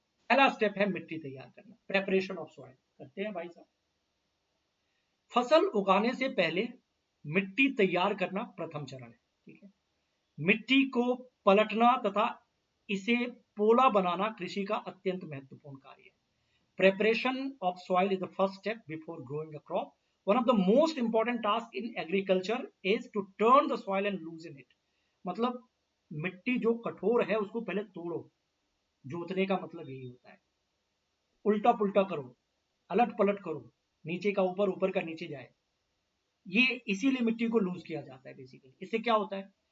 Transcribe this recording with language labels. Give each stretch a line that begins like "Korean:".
Hindi: पहला स्टेप है मिट्टी तैयार करना,
English: preparation of soil
Hindi: करते हैं भाई साहब। फसल उगाने से पहले मिट्टी तैयार करना प्रथम चरण है। ठीक है, मिट्टी को पलटना तथा इसे पोला बनाना कृषि का अत्यंत महत्वपूर्ण कार्य है।
English: Preparation of soil is the first step before growing a crop. One of the most important tasks in agriculture is to turn the soil and loosen it.
Hindi: मतलब मिट्टी जो कठोर है उसको पहले तोड़ो, जोतने का मतलब यही होता है। उल्टा पुल्टा करो, अलट पलट करो, नीचे का ऊपर, ऊपर का नीचे जाए, ये इसीलिए मिट्टी को
English: loose
Hindi: किया जाता है
English: Basically.
Hindi: इससे क्या होता है?